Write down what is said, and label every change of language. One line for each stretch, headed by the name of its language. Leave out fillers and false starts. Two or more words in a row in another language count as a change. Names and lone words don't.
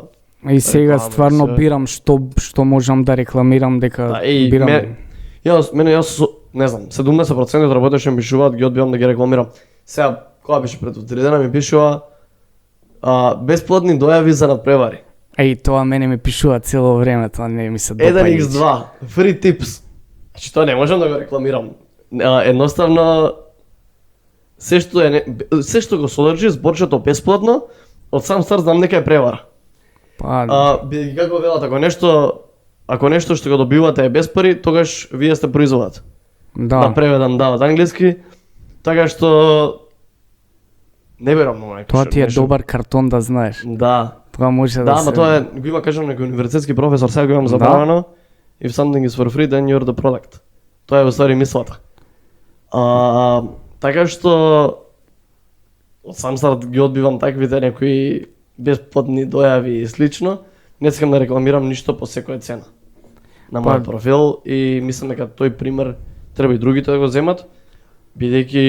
Macedonian: и сега стварно бирам што можам да рекламирам, дека бирам. Јас не знам, 70% од работите што ми пишуваат ги одбивам да ги рекламирам. Сега кога беше пред 3 дена ми пишува бесплатни дојави за надпревари. Тоа мене ми пишува цело време, тоа не ми се допаѓа.
English: 1x2, free tips.
Macedonian: Значи тоа не можам да го рекламирам. Едноставно се што го содржи зборчето бесплатно, од сам старт знам дека е превара. Бидејќи како велат, ако нешто што го добивате е без пари, тогаш вие сте производат. Да преведам од англиски, така што не верам многу. Тоа ти е добар картон да знаеш. Да. Тоа може да се. Да, тоа го има кажам некој универзитетски професор, сега го имам забравено.
English: If something is for free, then you're the product.
Macedonian: Тоа е во ствари мислата. Така што од сам старт ги одбивам таквите некои бесплатни дојави и слично. Не сакам да рекламирам ништо по секоја цена на мојот профил и мислам дека тој пример треба и другите да го земат, бидејќи